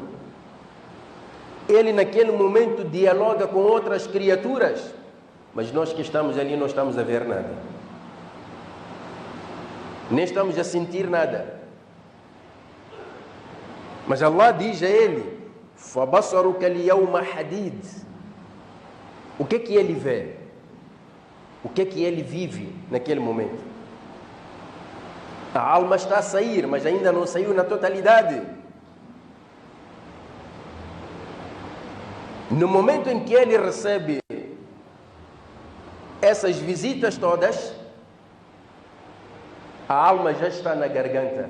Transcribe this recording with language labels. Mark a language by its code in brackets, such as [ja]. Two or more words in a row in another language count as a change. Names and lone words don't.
[pt] Ele naquele momento dialoga com outras criaturas, mas nós que estamos ali não estamos a ver nada. Nem estamos a sentir nada. Mas Allah diz a ele: [ar] فَبَصَرُكَ الْيَوْمَ حَدِيدٌ. [pt] O que que ele vê? O que que ele vive naquele momento? A alma está a sair, mas ainda não saiu na totalidade. No momento em que ele recebe essas visitas todas, a alma já está na garganta.